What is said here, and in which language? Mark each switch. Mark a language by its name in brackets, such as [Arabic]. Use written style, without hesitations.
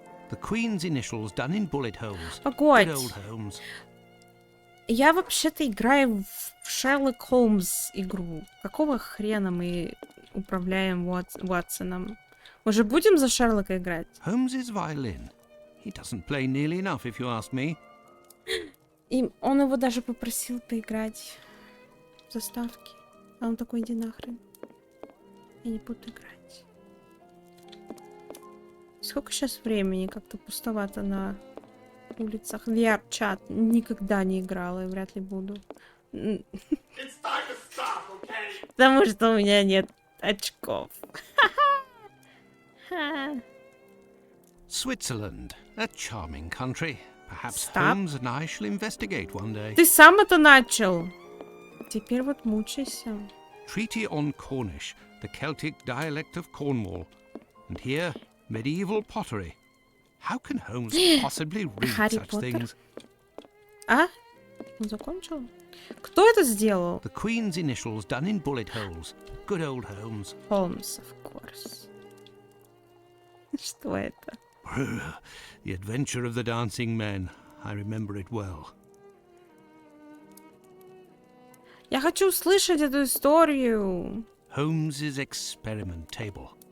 [English] The Queen's initials done in bullet holes. [Russian] Погодь. [English] Good old Holmes. [Russian] Я вообще-то играю в Sherlock Holmes игру. Какого хрена мы управляем Ватсоном? Уже будем за Шерлока играть? [English] Holmes's violin. He doesn't play nearly enough, if you ask me. [Russian] И он его даже попросил поиграть в заставке. А он такой: иди нахрен. Я не буду играть. Сколько сейчас времени? Как-то пустовато на улицах. VR-чат никогда не играла и вряд ли буду. Потому что у меня нет очков. [English] Switzerland, a charming country. Perhaps Stop. Holmes and I shall investigate one day. [Russian] Ты сам это начал. Теперь вот мучайся. [English] Treaty on Cornish, the Celtic dialect of Cornwall. And here, medieval pottery. How can Holmes possibly read Harry such Potter. things? [Russian] А? Он закончил? Кто это сделал? [English] The Queen's initials done in bullet holes. Good old Holmes. Holmes, of course. [Russian] Что это? [English] The Adventure of the Dancing Men. I remember it well. [Russian] Я хочу услышать эту историю. [English] Holmes's experiment table.